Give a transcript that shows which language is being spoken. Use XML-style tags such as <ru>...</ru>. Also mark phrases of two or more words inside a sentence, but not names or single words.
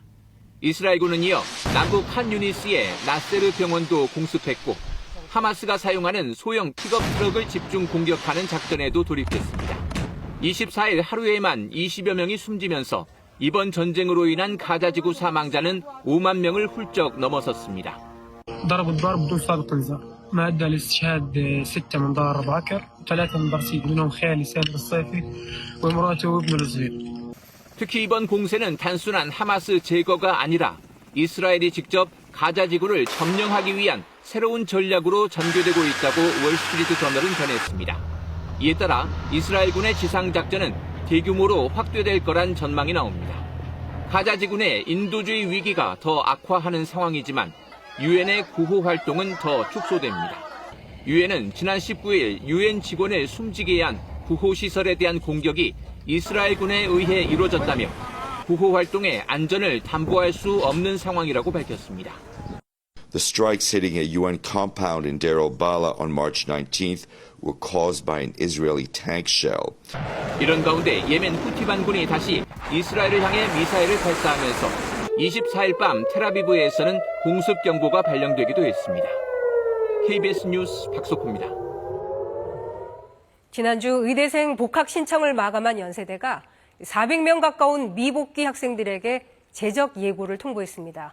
<ko>이스라엘군은 이어 남부 칸 유니스의 나세르 병원도 공습했고 하마스가 사용하는 소형 픽업 트럭을 집중 공격하는 작전에도 돌입했습니다. 24일 하루에만 20여 명이 숨지면서 이번 전쟁으로 인한 가자지구 사망자는 5만 명을 훌쩍 넘어섰습니다.</ko> <ar>ضرب الضرب بدون سابق انذار ما ادى لاستشهاد 6 من دار باكر 3 من برسيم منهم خالي سامر الصيفي ومراته وابنه الصغير.</ar> <ko>특히 이번 공세는 단순한 하마스 제거가 아니라 이스라엘이 직접 가자지구를 점령하기 위한 새로운 전략으로 전개되고 있다고 월스트리트 저널은 전했습니다. 이에 따라 이스라엘군의 지상작전은 대규모로 확대될 거란 전망이 나옵니다. 가자지구 내 인도주의 위기가 더 악화하는 상황이지만 유엔의 구호 활동은 더 축소됩니다. 유엔은 지난 19일 유엔 직원을 숨지게 한 구호 시설에 대한 공격이 이스라엘군에 의해 이루어졌다며 구호 활동의 안전을 담보할 수 없는 상황이라고 밝혔습니다.</ko> <en>The strikes hitting a UN compound in Deir al-Balah on March 19th were caused by an Israeli tank shell.</en> <ko>이런 가운데 예멘 후티 반군이 다시 이스라엘을 향해 미사일을 발사하면서 24일 밤 텔아비브에서는 공습 경보가 발령되기도 했습니다. KBS 뉴스 박석호입니다. 지난주 의대생 복학 신청을 마감한 연세대가 400명 가까운 미복귀 학생들에게 재적 예고를 통보했습니다.</ko>